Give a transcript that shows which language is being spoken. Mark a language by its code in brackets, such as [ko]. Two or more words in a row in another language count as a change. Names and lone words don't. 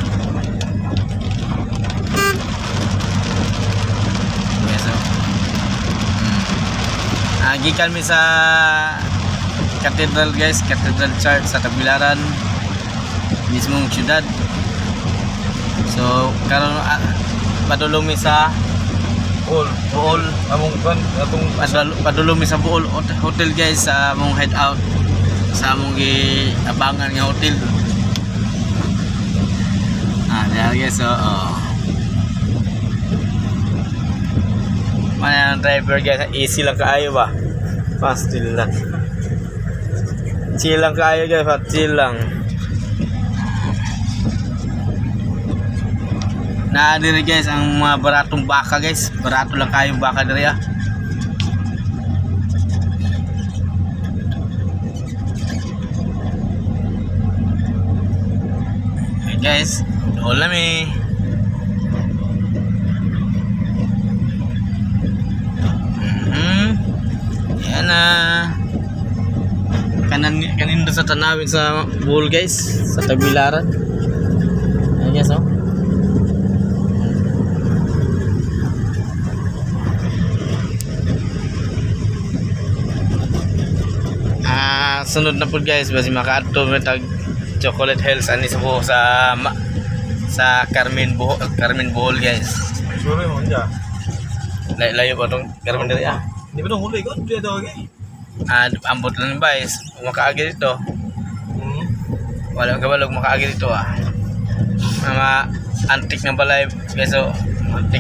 [ceb] Yes, gikan mi sa Cathedral guys, Cathedral Church sa Tagbilaran, mismong syudad. So karon padulong mi sa Bohol, among atong padulong mi sa Bohol hotel guys, sa among hideout, sa among giabangan nga hotel. [en] There guys, [ceb] so mana driver guys, easy lang kaayo ba? Fast chill lang. Chill lang kaayo guys, fast chill lang. Na diri guys ang mga baratong baka guys, barato lang kayong baka diri guys, ulam yan na kanin sa tanawin sa Bohol guys, sa Tagbilaran. Ayan guys sunod na po guys, basi makaadto tag Chocolate Hills ani sa Carmen Bohol guys. Sure mo nja. Layo ba tong Carmen diri [tl] Di ba nung huli ko dito okay? [ceb] Ambot lang guys, makaagi dito. Wala kabalog makaagi dito Mga antik na balay guys, so antik.